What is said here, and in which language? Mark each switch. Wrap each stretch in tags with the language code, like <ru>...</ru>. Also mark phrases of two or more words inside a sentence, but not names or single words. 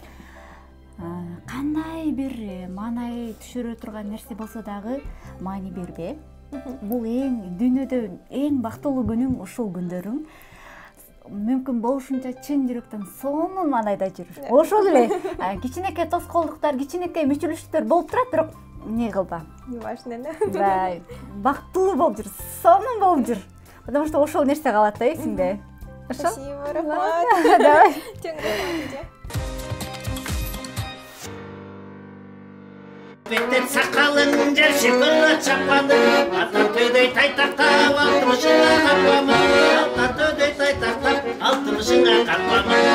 <ky>Кандай бир маанай түшүрө турган нерсе болсо дагы маани бербе. Бул дүйнөдө эң бактылуу күнүң ушул күндөрүң. Мүмкүн болушунча чын жүрөктөн сонун маанайда жүр. Ошол эле кичинекей тоскоолдуктар, кичинекей мүчүлүштөр болуп турат, бирок не кылба.</ky> <ru>Не важно, да?</ru> <ky>Да, бактылуу болуп жүр, сонун болуп жүр.</ky> <ru>Потому что</ru> <ky>ошол нерсе калат да эсиңде. Спасибо, рахмат. Давай.</ky> <kk>Беттен сакалын жершикына чапады, ата төдөй тайтактап, алтымышыңа каппама, ата төдөй тайтактап, алтымышыңа каппама.</kk>